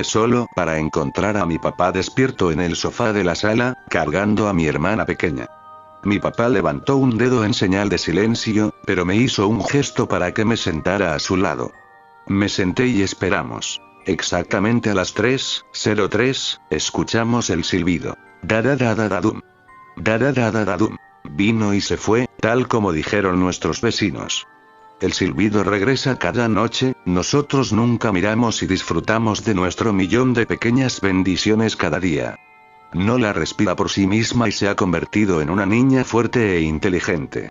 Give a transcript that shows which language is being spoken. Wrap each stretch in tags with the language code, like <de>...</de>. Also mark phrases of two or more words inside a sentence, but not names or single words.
<es>solo para encontrar a mi papá despierto en el sofá de la sala, cargando a mi hermana pequeña. Mi papá levantó un dedo en señal de silencio, pero me hizo un gesto para que me sentara a su lado. Me senté y esperamos. Exactamente a las 3:03, escuchamos el silbido. Da-da-da-da-da-dum. Da-da-da-da-da-dum. Vino y se fue, tal como dijeron nuestros vecinos. El silbido regresa cada noche, nosotros nunca miramos y disfrutamos de nuestro millón de pequeñas bendiciones cada día. Nola respira por sí misma y se ha convertido en una niña fuerte e inteligente.</es>